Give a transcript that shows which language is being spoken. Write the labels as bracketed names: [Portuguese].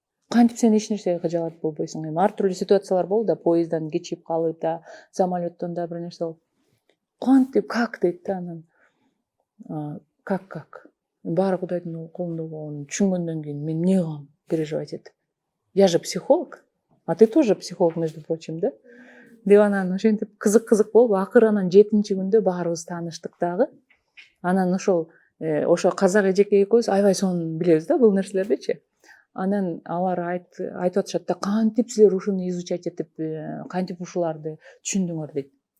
[Kyrgyz] Кантип сен эч нерсеге кыжалат болбойсуң? Эми ар түрдүү ситуациялар болду да, поезддан кечип калып да, самолеттон да бир нерсе болуп. Кантип, [Russian] как [Kyrgyz] дейт да анан. [Russian] Как? [Kyrgyz] Баары Кудайдын колунда болгонун түшүнгөндөн кийин мен эмне кылам? [Russian] Переживать [Kyrgyz] этип. [Russian] Я же психолог, а ты тоже психолог, между прочим, да? [Kyrgyz] Деп анан ошентип кызык болуп, акыры анан 7-чи күндө баарыбыз тааныштык дагы. Анан ошо казак эжеке экөөбүз аябай сонун билебиз да бул нерселердичи. Анан алар айтып атышат да, кантип силер ушуну [Russian] изучать [Kyrgyz] этип, кантип ушуларды түшүндүңөр дейт.